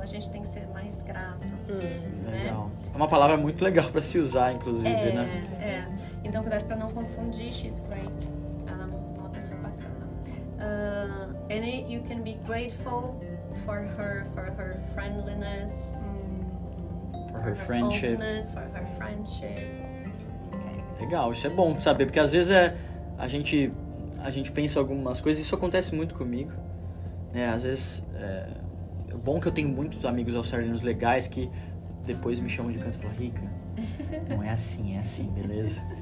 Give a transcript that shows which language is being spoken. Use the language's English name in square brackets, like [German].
[Portuguese] A gente tem que ser mais grato. Né? Legal. É uma palavra muito legal para se usar, inclusive, né? Então, cuidado para não confundir. [English] She's great. [Portuguese] Ela é uma pessoa bacana. [English] And you can be grateful for her friendliness. For her friendship. Openness, for her friendship. Okay. [Portuguese] Legal, isso é bom de saber, porque às vezes a gente pensa algumas coisas, isso acontece muito comigo, né? Às vezes é bom que eu tenho muitos amigos australianos legais que depois me chamam de canto e falam, Rica, não é assim, beleza?